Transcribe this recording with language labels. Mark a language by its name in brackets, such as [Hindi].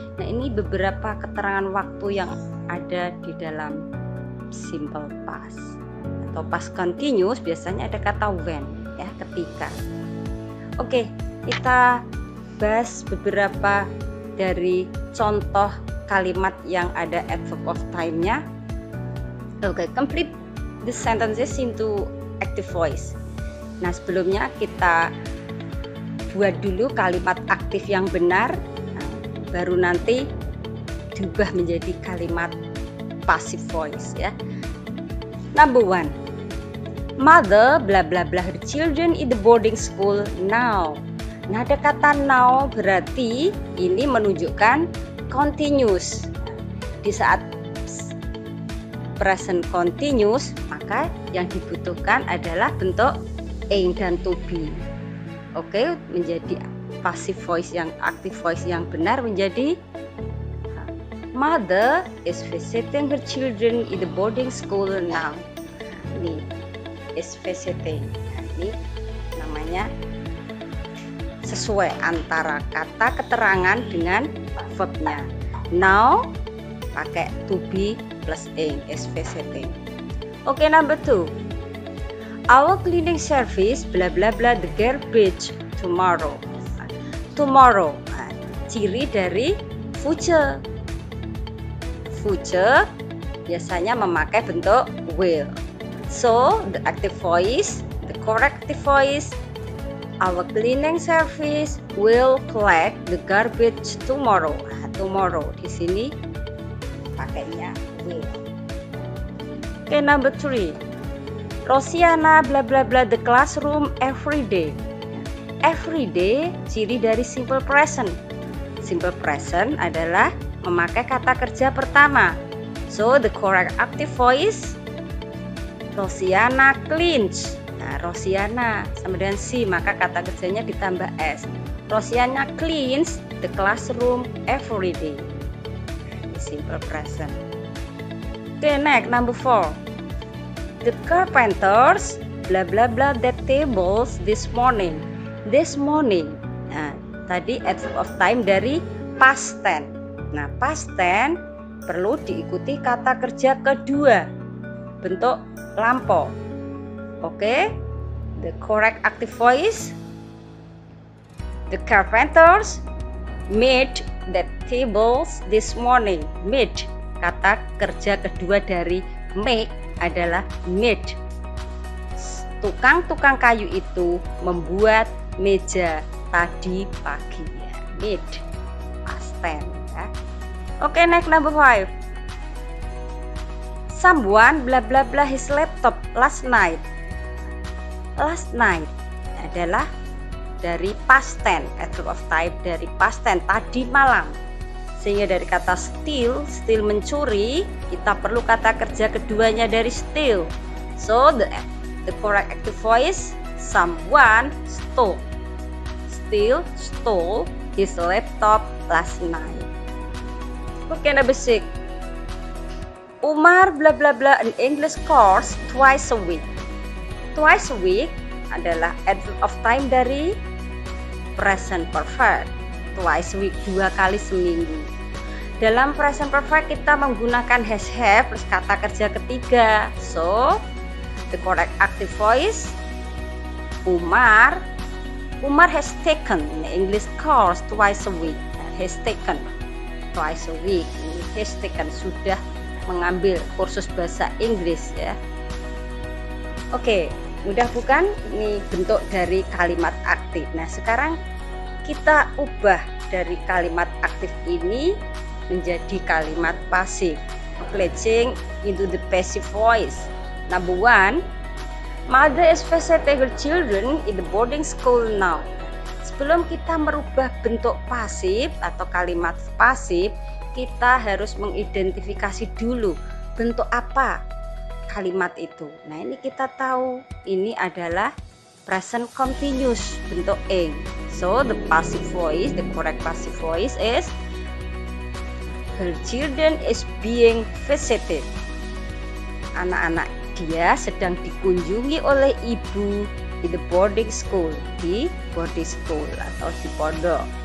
[Indonesian] Nah, ini beberapa keterangan waktu yang ada di dalam simple past. Atau past continuous biasanya ada kata when, ya, ketika. Oke, kita bahas beberapa dari contoh kalimat yang ada adverb of time-nya. [English] Oke, complete the sentences into active voice. [Indonesian] Nah, sebelumnya kita buat dulu kalimat aktif yang benar, nah, baru nanti diubah menjadi kalimat passive voice, ya. [English] Number 1, mother bla bla bla her children in the boarding school now. [Indonesian] Nah, ada kata now berarti ini menunjukkan continuous. Di saat present continuous, maka yang dibutuhkan adalah bentuk ing dan to be. [English] Oke, menjadi passive voice yang active voice yang benar menjadi mother is visiting her children in the boarding school now. Ini is visiting. [Indonesian] Nah, ini namanya sesuai antara kata keterangan dengan verbnya. [English] Now [Indonesian] pakai [English] to be plus ing, is visiting. Oke, number 2. Our cleaning service bla bla bla the garbage tomorrow. [Indonesian] Tomorrow, nah, ciri dari future. Future biasanya memakai bentuk will. [English] So, the active voice, the corrective voice, our cleaning service will collect the garbage tomorrow. [Indonesian] Nah, tomorrow di sini pakainya will. [English] Oke, number 3. Rosiana bla bla bla the classroom every day. [Indonesian] every day ciri dari simple present. Simple present adalah memakai kata kerja pertama. [English] So the correct active voice, Rosiana cleans. [Indonesian] Nah, Rosiana sama dengan si, maka kata kerjanya ditambah s. [English] Rosiana cleans the classroom every day. Simple present. Okay, next number 4. The carpenters blah blah blah the tables this morning. This morning. [Indonesian] Nah, tadi adverb of time dari past tense. Nah, past tense perlu diikuti kata kerja kedua bentuk lampau. [English] Oke, the correct active voice, the carpenters made the tables this morning. [Indonesian] Made, kata kerja kedua dari make adalah made. Tukang-tukang kayu itu membuat meja tadi pagi. [English] Ya, made, past tense. Ya. Oke, next number 5. Someone blah blah blah his laptop last night. Last night adalah dari past tense, adverb of time dari past tense, [Indonesian] tadi malam. Sehingga dari kata steal mencuri, kita perlu kata kerja keduanya dari steal. [English] So the correct active voice, someone stole. Stole his laptop last night. Okay, number 6. Umar blah blah blah an English course twice a week. Twice a week adalah adverb of time dari present perfect. [Indonesian] Twice a week, 2 kali seminggu. Dalam present perfect kita menggunakan has have plus kata kerja ketiga. [English] So, the correct active voice, Umar has taken an English course twice a week. Has taken twice a week. Has taken, [Indonesian] sudah mengambil kursus bahasa Inggris ya. Oke, mudah bukan? Ini bentuk dari kalimat aktif. Nah, sekarang kita ubah dari kalimat aktif ini menjadi kalimat pasif. [English] Pledging into the passive voice. Number 1, mother is visiting her children in the boarding school now. [Indonesian] Sebelum kita merubah bentuk pasif atau kalimat pasif, kita harus mengidentifikasi dulu bentuk apa kalimat itu. Nah, ini kita tahu ini adalah present continuous bentuk ing. [English] So the passive voice, the correct passive voice is her children is being visited. [Indonesian] Anak-anak dia sedang dikunjungi oleh ibu di [English] the boarding school, [Indonesian] di boarding school atau di pondok.